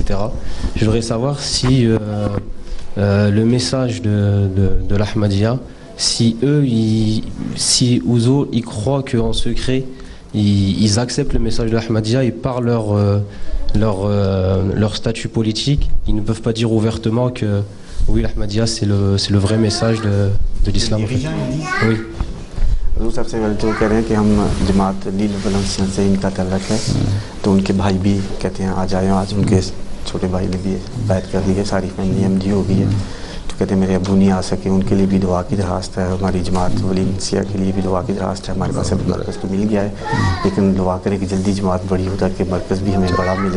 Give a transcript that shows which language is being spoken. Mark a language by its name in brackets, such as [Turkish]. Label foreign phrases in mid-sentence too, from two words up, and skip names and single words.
[French] Je voudrais savoir si le message de l'Ahmadiyya, si Ouzour ils croient qu'en secret ils acceptent le message de l'Ahmadiyya et par leur statut politique, ils ne peuvent pas dire ouvertement que oui, l'Ahmadiyya c'est le vrai message de l'islam. Oui. [Hindi] हजूर साहब से तो कह रहे हैं कि हम जमात लील वलेंसियन से इनका तल्लक है, तो उनके भाई भी कहते हैं आ जाए, आज उनके छोटे भाई ने भी बैत कर दी है, सारी फैमिली एमडी हो गई है। तो कहते मेरे अबू नहीं आ सके, उनके लिए भी दुआ की दरख्वास्त है। हमारी जमात वलीसिया के लिए भी दुआ की दरख्वास्त है। हमारे पास अभी मरकज़ तो मिल गया है, लेकिन दुआ करें कि जल्दी जमात बड़ी हो ताकि मरकज़ भी हमें बड़ा मिले।